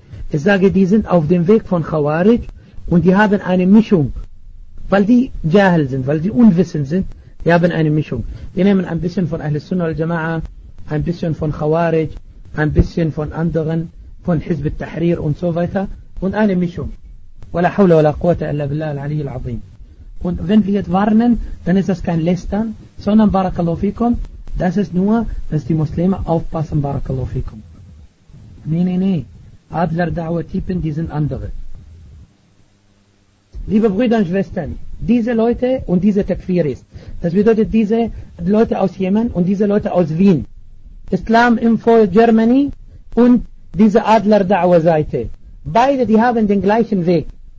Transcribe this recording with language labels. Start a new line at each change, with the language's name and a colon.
German: Ich sage, die sind auf dem Weg von Khawarij und die haben eine Mischung. Weil die Jahl sind, weil die unwissend sind, die haben eine Mischung. Die nehmen ein bisschen von Ahl-Sunnah al-Jama'a, ein bisschen von Khawarij, ein bisschen von anderen, von Hizb al-Tahrir und so weiter und eine Mischung.
Arabic: ولا حول ولا قوة إلا بالله العلي العظيم.
German: Und wenn wir jetzt warnen, dann ist das kein Lästern, sondern Barakallahu fikum, das ist nur, dass die Muslime aufpassen, Barakallahu fikum. Nee. Adler Dawa-Typen, die sind andere. Liebe Brüder und Schwestern, diese Leute und diese Takfiris, das bedeutet diese Leute aus Jemen und diese Leute aus Wien, Islam Info Germany und diese Adler Dawa-Seite, beide, die haben den gleichen Weg.